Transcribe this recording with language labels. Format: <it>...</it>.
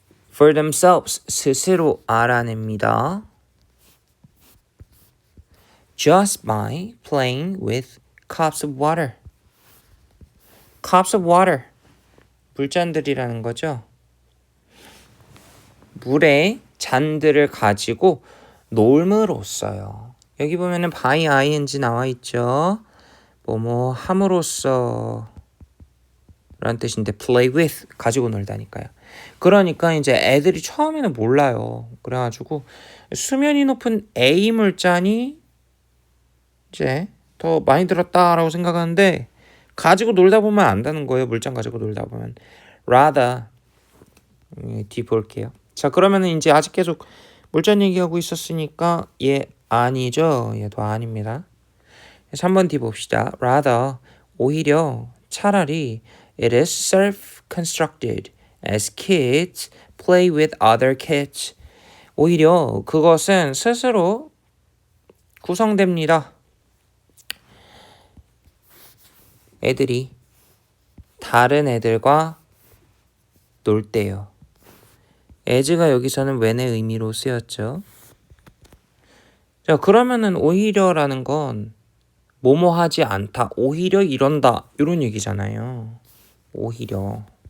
<en>For themselves,</en> <ko>스스로 알아냅니다.</ko> <en>Just by playing with cups of water. cups of water.</en> <ko>물잔들이라는 거죠. 물의 잔들을 가지고 놀므로써요. 여기 보면은 by ing 나와 있죠. 뭐뭐 함으로써 라는 뜻인데 play with 가지고 놀다니까요. 그러니까 이제 애들이 처음에는 몰라요. 그래가지고 수면이 높은 A 물잔이 이제 더 많이 들었다라고 생각하는데 가지고 놀다 보면 안다는 거예요. 물잔 가지고 놀다 보면. rather 뒤 볼게요. 자, 그러면은 이제 아직 계속 물잔 얘기하고 있었으니까 얘 아니죠. 얘도 아닙니다. 그래서 한번 뒤 봅시다.</ko> <en>rather</en> <ko>오히려 차라리</ko> <en>it is self-constructed as kids play with other kids.</en> <ko>오히려 그것은 스스로 구성됩니다. 애들이 다른 애들과 놀 때요. as가 여기서는 when의 의미로 쓰였죠. 자, 그러면은 오히려라는 건 뭐뭐 하지 않다, 오히려 이런다 이런 얘기잖아요. 오히려.</ko>